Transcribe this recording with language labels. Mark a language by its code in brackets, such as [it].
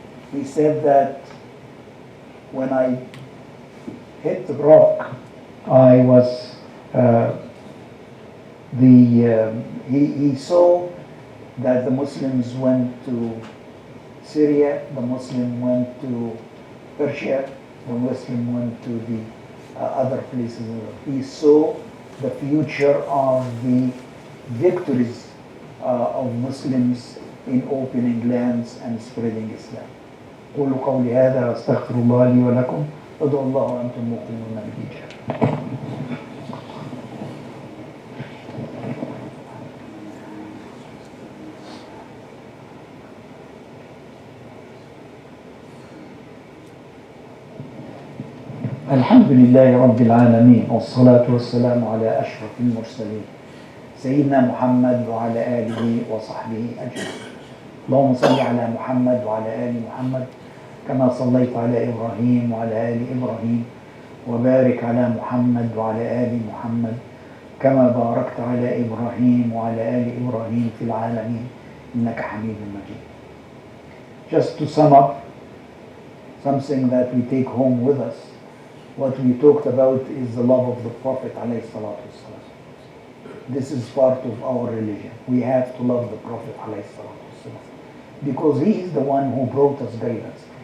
[en] He said that when I hit the rock, I was, he saw that the Muslims went to Syria, the Muslim went to Persia, the Muslim went to the other places. He saw the future of the victories of Muslims in opening lands and spreading Islam. [ar] قولوا قولي هذا واستغفر الله لي ولكم ادعوا الله وانتم موقنون بالإجابة. الحمد لله رب العالمين والصلاة والسلام على أشرف المرسلين سيدنا محمد وعلى آله وصحبه أجمعين. اللهم صل على محمد وعلى آل محمد كما صليت على إبراهيم وعلى آل إبراهيم وبارك على محمد وعلى آل محمد كما باركت على إبراهيم وعلى آل إبراهيم في العالمين إنك حميد مجيد. [en] Just to sum up something that we take home with us, what we talked about is the love of the Prophet ﷺ. This is part of our religion. We have to love the Prophet ﷺ because he is the one who brought us guidance.